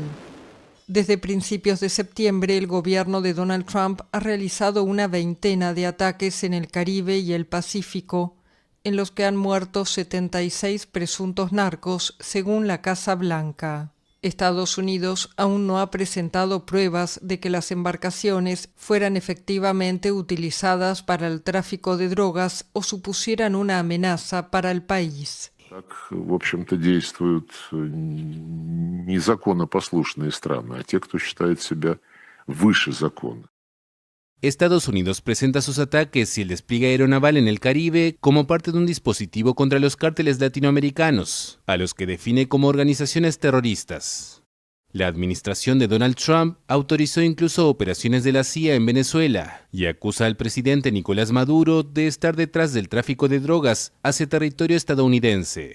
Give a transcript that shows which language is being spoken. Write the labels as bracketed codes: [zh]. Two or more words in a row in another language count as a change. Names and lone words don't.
[es] Desde principios de septiembre, el gobierno de Donald Trump ha realizado una veintena de ataques en el Caribe y el Pacífico, en los que han muerto 76 presuntos narcos, según la Casa Blanca. Estados Unidos aún no ha presentado pruebas de que las embarcaciones fueran efectivamente utilizadas para el tráfico de drogas o supusieran una amenaza para el país. [ru] В общем-то, действуют не законопослушные страны, а те, кто считает себя выше закона. [es] Estados Unidos presenta sus ataques y el despliegue aeronaval en el Caribe como parte de un dispositivo contra los cárteles latinoamericanos, a los que define como organizaciones terroristas. La administración de Donald Trump autorizó incluso operaciones de la CIA en Venezuela y acusa al presidente Nicolás Maduro de estar detrás del tráfico de drogas hacia territorio estadounidense.